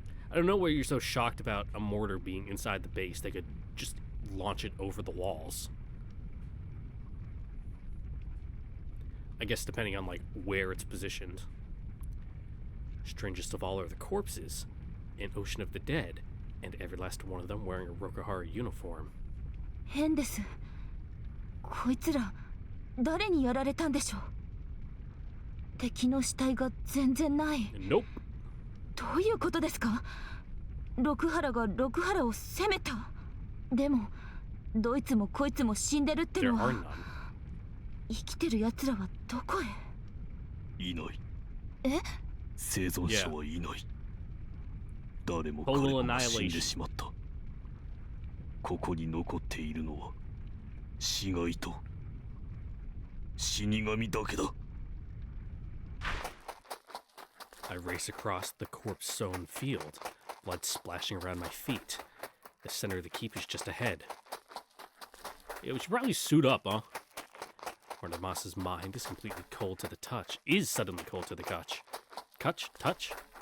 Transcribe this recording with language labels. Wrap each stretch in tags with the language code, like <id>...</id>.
<en>I don't know why you're so shocked about a mortar being inside the base. They could just launch it over the walls. I guess depending on where it's positioned. Strangest of all are the corpses, an ocean of the dead, and every last one of them wearing a Rokuhara uniform.</en> <ja>変です。こいつら誰にやられたんでしょう。敵の死体が全然ない。</ja> <en>Nope.</en> <ja>どういうことですか？六原が六原を攻めた。でもどいつもこいつも死んでるってのは。生きてる奴らはどこへ？いない。え？生存者はいない。誰も彼も死んでしまった。ここに残っているのは死骸と死神だけだ。</ja> <en>I race across the corpse-sown field, blood splashing around my feet. The center of the keep is just ahead. Yeah, we should probably suit up, huh? Muramasa's mind is completely cold to the touch, is suddenly cold to the touch. Touch?</en>